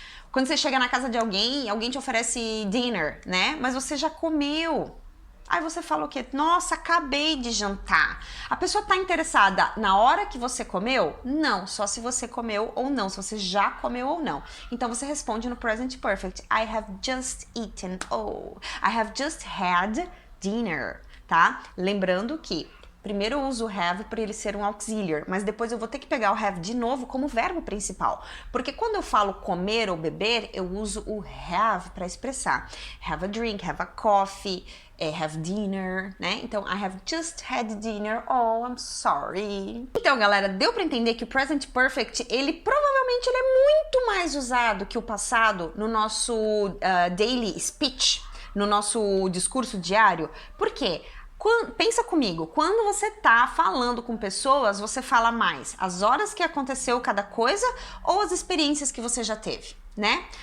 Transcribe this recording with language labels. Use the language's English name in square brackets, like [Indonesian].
[Portuguese] Quando você chega na casa de alguém te oferece dinner, né? Mas você já comeu. Aí você fala o quê? Nossa, acabei de jantar. A pessoa tá interessada na hora que você comeu? Não, só se você comeu ou não, se você já comeu ou não. Então você responde no present perfect. [English] I have just eaten. I have just had dinner, tá? [Portuguese] Lembrando que primeiro eu uso o have para ele ser um auxiliar, mas depois eu vou ter que pegar o have de novo como verbo principal. Porque quando eu falo comer ou beber, eu uso o have para expressar. [English] Have a drink, have a coffee, have dinner, né? Então, I have just had dinner. Oh, I'm sorry. [Portuguese] Então, galera, deu para entender que o present perfect, ele provavelmente é muito mais usado que o passado no nosso [English] daily speech, [Portuguese] no nosso discurso diário. Por quê? Pensa comigo, quando você tá falando com pessoas, você fala mais as horas que aconteceu cada coisa ou as experiências que você já teve, né?